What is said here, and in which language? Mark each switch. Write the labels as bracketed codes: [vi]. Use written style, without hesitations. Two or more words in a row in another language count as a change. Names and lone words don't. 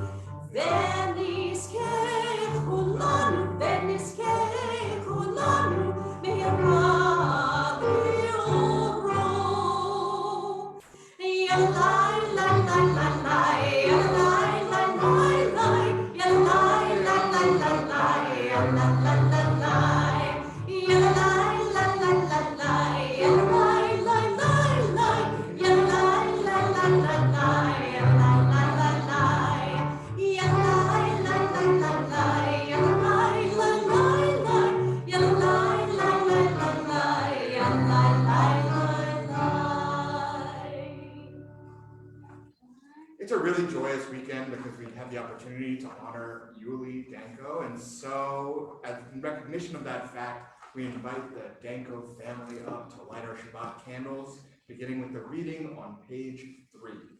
[en] Veniske kulanu, me'aradi oro. Ya lai, lai, lai, lai, lai, ya lai, lai, lai, lai, ya lai, lai, lai, lai, lai, ya la, la, la, lai. Ya lai, lai, lai, lai, lai, ya lai, lai, lai, lai, ya lai, lai, lai, lai, lai, ya lai, lai, lai, lai. Ya lai, lai, lai, lai, lai, ya lai, lai, lai, lai, ya lai, lai, lai, lai, lai, ya lai, lai, lai, lai. It's a really joyous weekend because we have the opportunity to honor Yuli Danko. And so, as in recognition of that fact, we invite the Danko family up to light our Shabbat candles, beginning with the reading on page 3.